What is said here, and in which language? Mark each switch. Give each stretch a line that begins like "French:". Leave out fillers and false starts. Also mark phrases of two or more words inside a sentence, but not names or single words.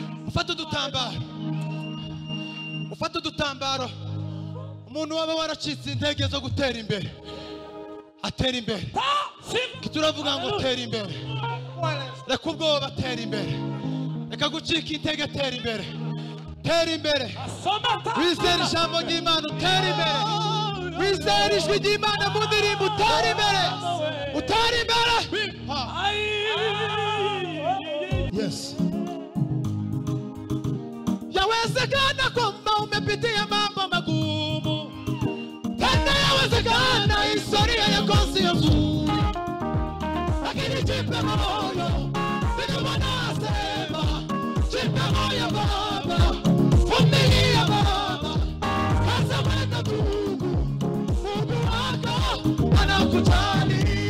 Kinyarwanda: ufata udutambaro umuntu waba waracitse intege zo gutera imbere atera imbere turavuga ngo tera imbere reka ubwoba atera imbere reka gucika intege atera imbere wizera ijambo ry'Imana utera imbere wizera ijwi ry'Imana mu ndirimbo utera imbere
Swahili: yes yawezekana kwamba umepitia mambo magumu tena yawezekana historia yako sio nzuri lakini jipe moyo ndio wanasema jipe moyo baba vumilia baba kaza wenda Mungu wako anakujali